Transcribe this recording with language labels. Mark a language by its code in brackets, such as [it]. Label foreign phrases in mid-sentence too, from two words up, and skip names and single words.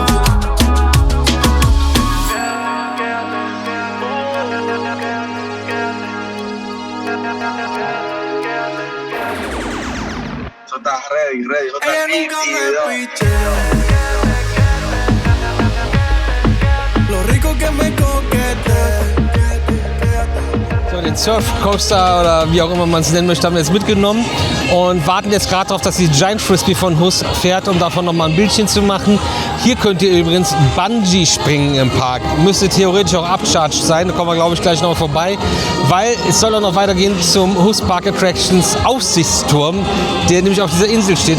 [es] Eso está ready. Eso está Ella nunca me nítido. pichea. Lo rico que me coquetea. [de] So, den Surfcoaster oder wie auch immer man es nennen möchte, haben wir jetzt mitgenommen und warten jetzt gerade darauf, dass die Giant Frisbee von Hus fährt, um davon nochmal ein Bildchen zu machen. Hier könnt ihr übrigens Bungee springen im Park. Müsste theoretisch auch abcharged sein, da kommen wir glaube ich gleich noch vorbei, weil es soll auch noch weitergehen zum Hus Park Attractions Aussichtsturm, der nämlich auf dieser Insel steht.